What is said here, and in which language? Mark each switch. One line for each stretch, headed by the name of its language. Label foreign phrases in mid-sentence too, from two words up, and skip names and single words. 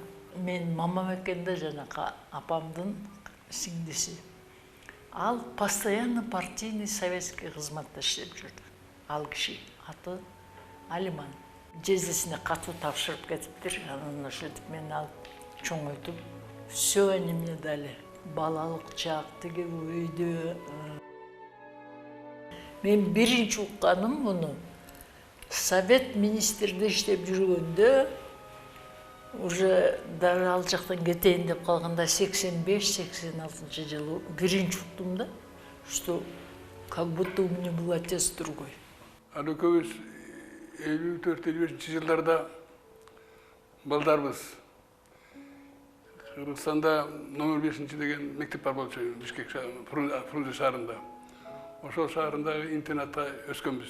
Kyrgyz: Мен мамам экен да жанакы апамдын сиңдиси. Ал
Russian: постоянно партийный советский
Kyrgyz: кызматта иштеп жүрдү. Ал киши аты Алиман. Жездесине катуу тапшырып кетиптир. Анан ошентип мени алып чоңойтуп,
Russian: все они мне дали.
Kyrgyz: Балалык чак, тиги үйдө. Мен биринчи укканым муну совет министрде иштеп жүргөндө, уже дары ал жактан кетейин деп калганда 85-86 жылы биринчи уктум да,
Russian: что как будто у меня был отец другой.
Kyrgyz: Аны көбүс 54-55 жылдарда балдарбыз. Кыргызстанда номер 5 деген мектеп бар болчу, Бишкек Фрунзе шаарында. Ошол шаарындагы интернатта өскөнбүз.